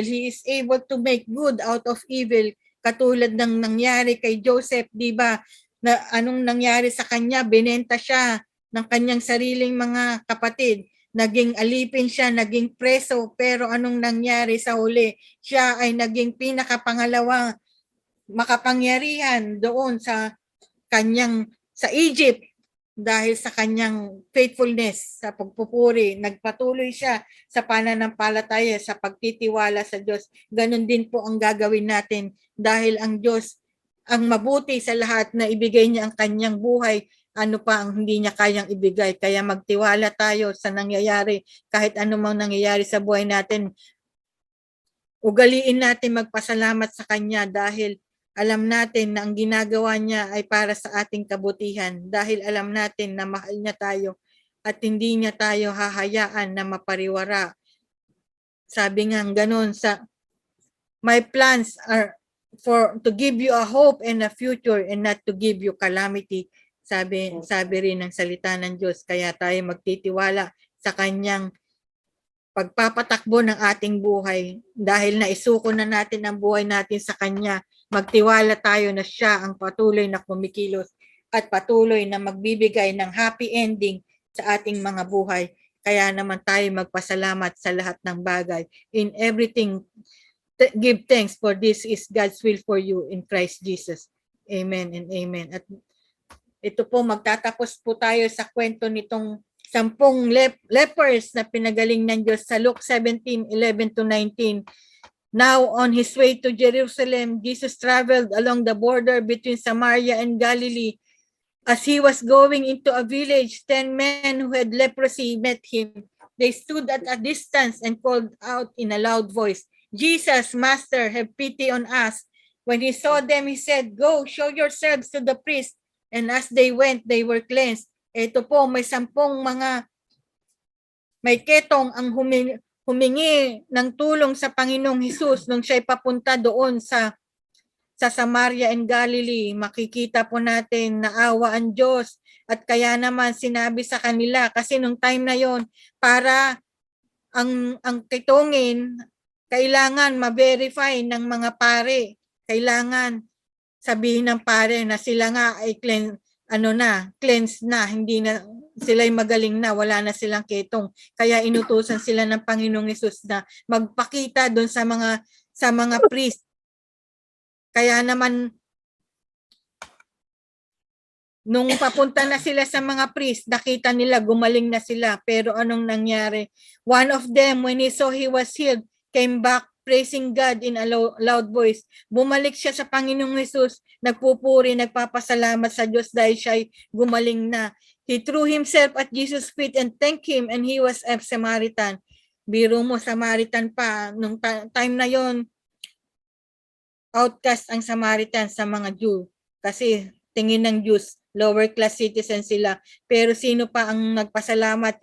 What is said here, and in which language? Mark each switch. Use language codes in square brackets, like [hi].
[en] He is able to make good out of evil. [tl] Katulad ng nangyari kay Joseph, di ba? Na anong nangyari sa kanya? Binenta siya ng kanyang sariling mga kapatid. Naging alipin siya, naging preso, pero anong nangyari sa huli? Siya ay naging pinakapangalawang makapangyarihan doon sa Egypt. Dahil sa kanyang faithfulness, sa pagpupuri, nagpatuloy siya sa pananampalataya, sa pagtitiwala sa Diyos. Ganon din po ang gagawin natin dahil ang Diyos ang mabuti sa lahat, na ibigay niya ang kanyang buhay. Ano pa ang hindi niya kayang ibigay? Kaya magtiwala tayo sa nangyayari. Kahit anumang nangyayari sa buhay natin, ugaliin natin magpasalamat sa Kanya dahil alam natin na ang ginagawa niya ay para sa ating kabutihan, dahil alam natin na mahal niya tayo at hindi niya tayo hahayaan na mapariwara. Sabi nga ganoon sa [en] my plans are to give you a hope and a future and not to give you calamity. [tl] Sabi rin ng salita ng Diyos. Kaya tayo magtitiwala sa Kanyang pagpapatakbo ng ating buhay dahil naisuko na natin ang buhay natin sa Kanya. Magtiwala tayo na siya ang patuloy na kumikilos at patuloy na magbibigay ng happy ending sa ating mga buhay. Kaya naman tayo magpasalamat sa lahat ng bagay. [en] In everything, give thanks, for this is God's will for you in Christ Jesus. Amen and amen. [tl] At ito po, magtatapos po tayo sa kwento nitong 10 lepers na pinagaling ng Diyos sa Luke 17:11-19. [en] Now, on his way to Jerusalem, Jesus traveled along the border between Samaria and Galilee. As he was going into a village, 10 men who had leprosy met him. They stood at a distance and called out in a loud voice, "Jesus, Master, have pity on us." When he saw them, he said, "Go, show yourselves to the priest." And as they went, they were cleansed. [tl] Ito po, may 10 mga may ketong ang humingi ng tulong sa Panginoong Hesus nung siya'y papunta doon sa Samaria and Galilee. Makikita po natin na awa ang Diyos, at kaya naman sinabi sa kanila, kasi nung time na yon, para ang kitongin kailangan ma-verify ng mga pare. Kailangan sabihin ng pare na sila nga ay cleansed na, hindi na sila'y magaling na, wala na silang ketong. Kaya inutusan sila ng Panginoong Hesus na magpakita doon sa mga priest. Kaya naman nung papunta na sila sa mga priest, nakita nila gumaling na sila. Pero anong nangyari? [en] One of them, when he saw he was healed, came back praising God in a loud voice. [tl] Bumalik siya sa Panginoong Hesus, nagpupuri, nagpapasalamat sa Diyos dahil siya'y gumaling na. [en] He threw himself at Jesus' feet and thanked him, and he was a Samaritan. [tl] Biro mo, Samaritan pa. Nung time na yon, outcast ang Samaritan sa mga Jew. Kasi tingin ng Jews, [en] lower class citizen [tl] sila. Pero sino pa ang nagpasalamat?